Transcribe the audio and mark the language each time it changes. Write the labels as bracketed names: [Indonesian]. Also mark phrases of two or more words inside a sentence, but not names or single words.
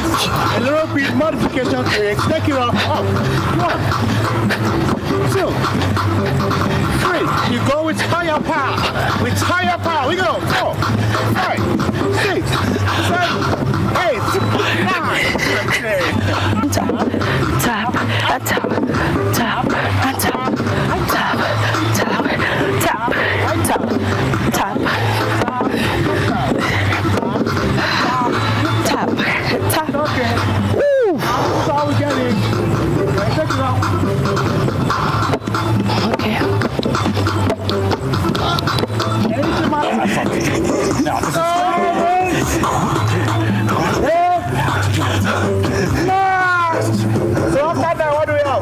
[English] A little bit modification to it. Take it up. 1, 2, 3. You go with higher power. With higher power. We go. 4, 5, 6, 7, 8, 9, and 10. Tap, tap, and tap, tap, and tap, tap, tap, tap, tap, tap, tap, tap. Okay. Woo! That's how we get it. Take it out. Okay. Now, this is so after that, what do we have?